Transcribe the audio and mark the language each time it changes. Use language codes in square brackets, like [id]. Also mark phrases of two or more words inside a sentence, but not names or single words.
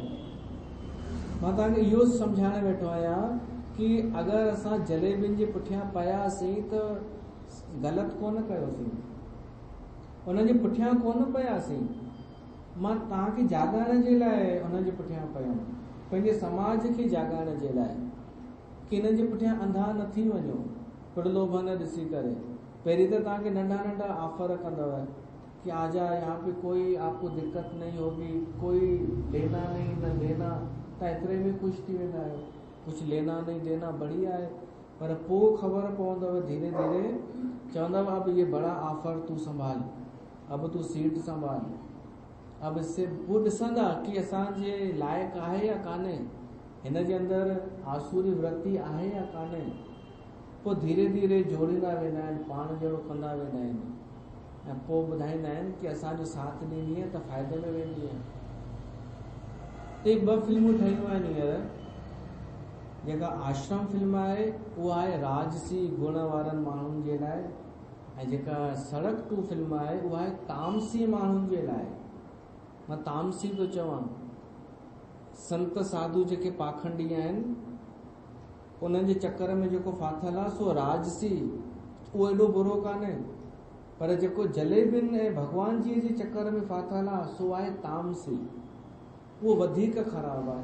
[sd] मां तव्हांखे इहो सम्झाइण वेठो आहियां कि अगरि असां जलेबियुनि जे पुठियां पयासीं त ग़लति कोन कयोसीं, उन जे पुठियां कोन पयासीं। मां तव्हांखे जाॻाइण जे लाइ उन जे पुठियां पयुमि, पंहिंजे समाज खे जाॻाइण जे लाइ, कि हिन जे पुठियां अंधा न थी वञो प्रलोभन ॾिसी करे। पहिरीं त तव्हांखे नंढा नंढा ऑफर कंदव कि [hi] आजा यहाँ पे कोई आपको दिक्कत नहीं होगी, कोई लेना नहीं न देना, [sd] त एतिरे में ख़ुशि थी वेंदा आहियो, [hi] कुछ लेना नहीं देना बढ़िया है। [sd] पर पोइ ख़बर पवंदव धीरे धीरे, चवंदव [hi] अब ये बड़ा ऑफर तू संभाल, अब तू सीट संभाल, अब इससे वो [sd] ॾिसंदा कि असांजे लाइक़ु आहे या कान्हे, हिन जे अंदरि आसुरी वृत्ति आहे या कान्हे। पोइ धीरे धीरे जोड़ींदा वेंदा आहिनि, पाण जहिड़ो कंदा वेंदा आहिनि, ऐं पोइ ॿुधाईंदा आहिनि कि असांजो साथ ॾींदीअ त फ़ाइदे में वेंदीअ। त 2 फिल्मूं ठहियूं आहिनि हींअर। जेका आश्रम फिल्म आहे उहा आहे राजसी गुण वारनि माण्हुनि जे लाइ, ऐं जेका सड़क टू फिल्म आहे उहा आहे तामसी माण्हुनि जे लाइ। मां तामसी थो चवां, संत साधु जेके पाखंडी आहिनि उन्हनि जे चक्कर में जेको फाथल आहे सो राजसी, उहो एॾो बुरो कान्हे। पर जेको जलेबियुनि ऐं भॻवान जी जे चक्कर में फाथल आहे सो आहे तामसी, उहो वधीक ख़राबु आहे।